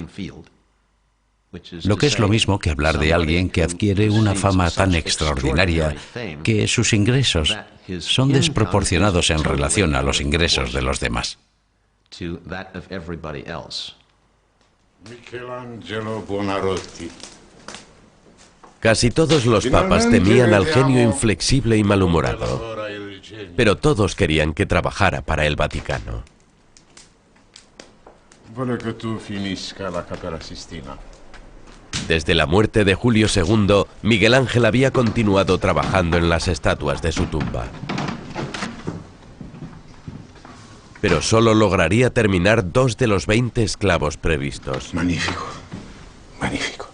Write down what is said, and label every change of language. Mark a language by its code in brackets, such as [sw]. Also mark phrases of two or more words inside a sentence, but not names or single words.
[es] Lo que es lo mismo que hablar de alguien que adquiere una fama tan extraordinaria que sus ingresos son desproporcionados en relación a los ingresos de los demás. Michelangelo Buonarroti. Casi todos los papas temían al genio inflexible y malhumorado, pero todos querían que trabajara para el Vaticano. [it] Vuole che tu finisca la Capella Sistina. [es] Desde la muerte de Julio II, Miguel Ángel había continuado trabajando en las estatuas de su tumba. Pero solo lograría terminar 2 de los 20 esclavos previstos. Magnífico, magnífico.